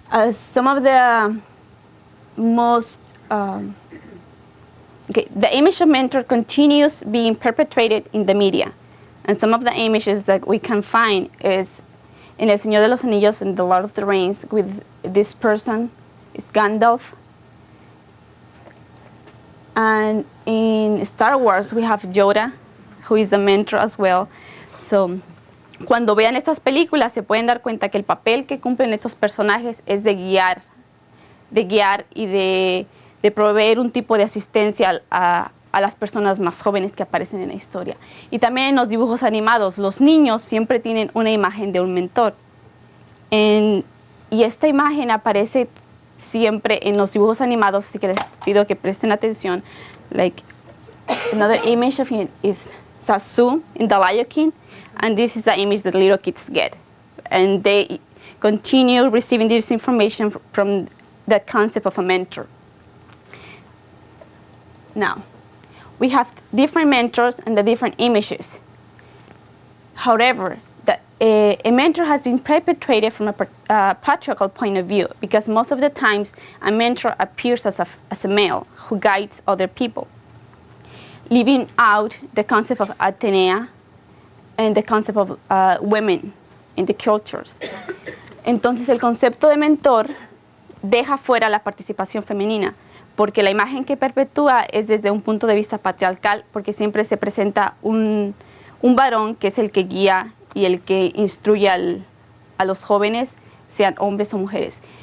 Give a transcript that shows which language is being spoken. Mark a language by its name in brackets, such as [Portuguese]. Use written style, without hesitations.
[English] Some of the most the image of mentor continues being perpetrated in the media, and some of the images that we can find is in El Señor de los Anillos and the Lord of the Rings, with this person is Gandalf, and in Star Wars we have Yoda, who is the mentor as well. [Spanish] So cuando vean estas películas se pueden dar cuenta que el papel que cumplen estos personajes es de guiar y de proveer un tipo de asistencia a las personas más jóvenes que aparecen en la historia. Y también en los dibujos animados, los niños siempre tienen una imagen de un mentor. Y esta imagen aparece siempre en los dibujos animados, así que les pido que presten atención. [English] Like, another image of him is Sasu in The Lion King, and this is the image that little kids get. And they continue receiving this information from the concept of a mentor. Now, we have different mentors and the different images. However, a mentor has been perpetrated from a patriarchal point of view, because most of the times a mentor appears as a male who guides other people, leaving out the concept of Atenea and the concept of women in the cultures. [Spanish] Entonces el concepto de mentor deja fuera la participación femenina, porque la imagen que perpetúa es desde un punto de vista patriarcal, porque siempre se presenta un varón que es el que guía y el que instruye a los jóvenes, sean hombres o mujeres.